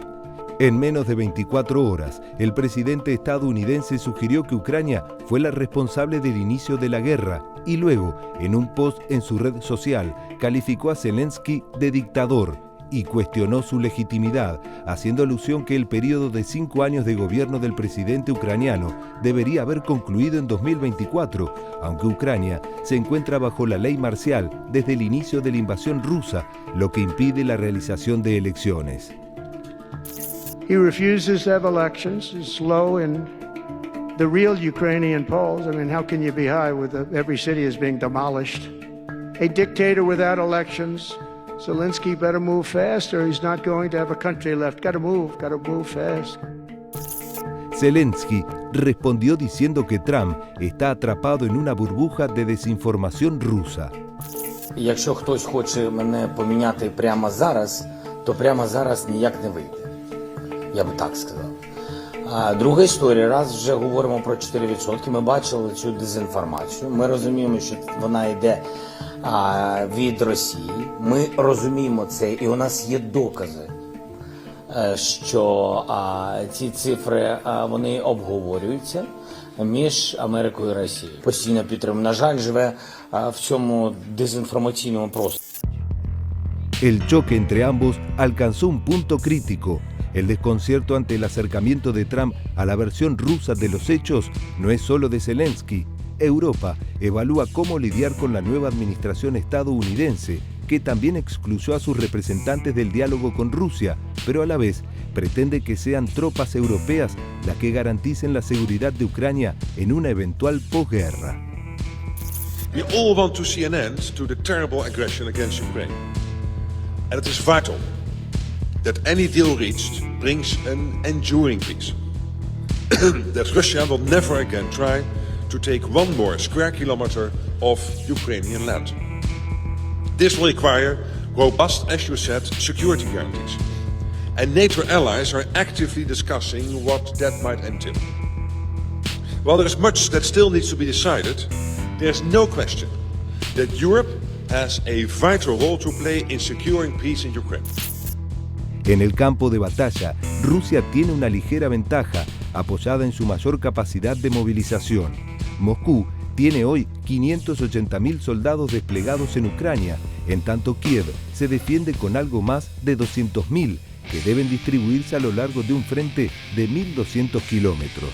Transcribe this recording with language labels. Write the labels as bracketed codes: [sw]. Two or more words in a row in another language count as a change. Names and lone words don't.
[es] En menos de 24 horas, el presidente estadounidense sugirió que Ucrania fue la responsable del inicio de la guerra y luego, en un post en su red social, calificó a Zelensky de dictador y cuestionó su legitimidad, haciendo alusión que el periodo de 5 años de gobierno del presidente ucraniano debería haber concluido en 2024, aunque Ucrania se encuentra bajo la ley marcial desde el inicio de la invasión rusa, lo que impide la realización de elecciones. [en] He refuses to have elections. It's low in the real Ukrainian polls. I mean, how can you be high with every city is being demolished? A dictator without elections. Zelensky better move fast or he's not going to have a country left. Gotta move fast. [es] Zelensky respondió diciendo que Trump está atrapado en una burbuja de desinformación rusa. [uk] Якщо хтось хоче мене поміняти прямо зараз, то прямо зараз ніяк не вийде. Я би так сказав. Друга історія, раз вже говоримо про 4%, ми бачили цю дезінформацію, ми розуміємо, що вона йде від Росії, ми розуміємо це, і у нас є докази, що ці цифри вони обговорюються між Америкою і Росією. Постійно підтримуємо. На жаль, живе в цьому дезінформаційному просторі. [es] El choque entre ambos alcanzó un punto crítico. El desconcierto ante el acercamiento de Trump a la versión rusa de los hechos no es solo de Zelensky. Europa evalúa cómo lidiar con la nueva administración estadounidense, que también excluyó a sus representantes del diálogo con Rusia, pero a la vez pretende que sean tropas europeas las que garanticen la seguridad de Ucrania en una eventual posguerra. [en] We all want to see an end to the terrible aggression against Ukraine. And it is vital that any deal reached brings an enduring peace. That Russia will never again try to take one more square kilometer of Ukrainian land. This will require robust, as you said, security guarantees. And NATO allies are actively discussing what that might entail. While there is much that still needs to be decided, there is no question that Europe has a vital role to play in securing peace in Ukraine. [es] En el campo de batalla, Rusia tiene una ligera ventaja, apoyada en su mayor capacidad de movilización. Moscú tiene hoy 580.000 soldados desplegados en Ucrania, en tanto Kiev se defiende con algo más de 200.000, que deben distribuirse a lo largo de un frente de 1.200 kilómetros.